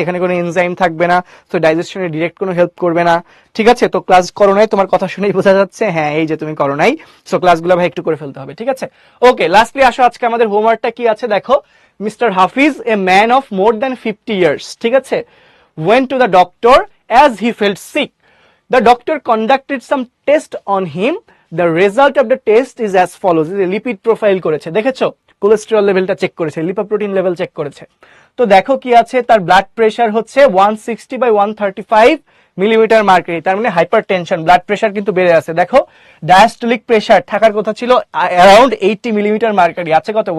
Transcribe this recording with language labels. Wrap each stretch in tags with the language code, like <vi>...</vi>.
<bn>এখানে কোনো এনজাইম থাকবে না, তো ডাইজেশনে ডিরেক্ট কোনো হেল্প করবে না, ঠিক আছে। তো ক্লাস করো নাই, তোমার কথা শুনেই বোঝা যাচ্ছে, হ্যাঁ এই যে তুমি করো নাই, সো ক্লাসগুলো ভাই একটু করে ফেলতে হবে, ঠিক আছে।</bn> <en>okay,</en> <bn>লাস্টলি আসো আজকে আমাদের হোমওয়ার্কটা কি আছে দেখো।</bn> <en>Mister Hafiz, a man of more than 50 years, ঠিক আছে, went to the doctor as he felt sick. The doctor conducted some test on him. The result of the test is as follows.</en> <bn>Lipid profile করেছে, দেখেছো, cholesterol লেভেলটা check করেছে, lipoprotein level check করেছে। তো দেখো কি আছে, তার ব্লাড প্রেশার হচ্ছে 160/135 মিলিমিটার মার্কারি, তার মানে হাইপারটেনশন, ব্লাড প্রেশার কিন্তু বেড়ে আছে। দেখো ডায়াস্টোলিক প্রেশার থাকার কথা ছিল অ্যারাউন্ড 80 মিলিমিটার মার্কারি, আছে কত?</bn>